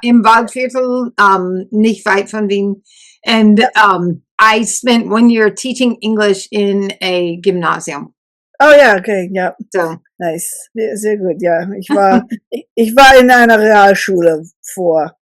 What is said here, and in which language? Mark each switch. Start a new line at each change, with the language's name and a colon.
German: Im Waldviertel, nicht weit von Wien.
English: And I spent 1 year teaching English in a gymnasium.
German: Oh ja, okay, ja. So Nice. Sehr gut, ja. Ich war in einer Realschule davor.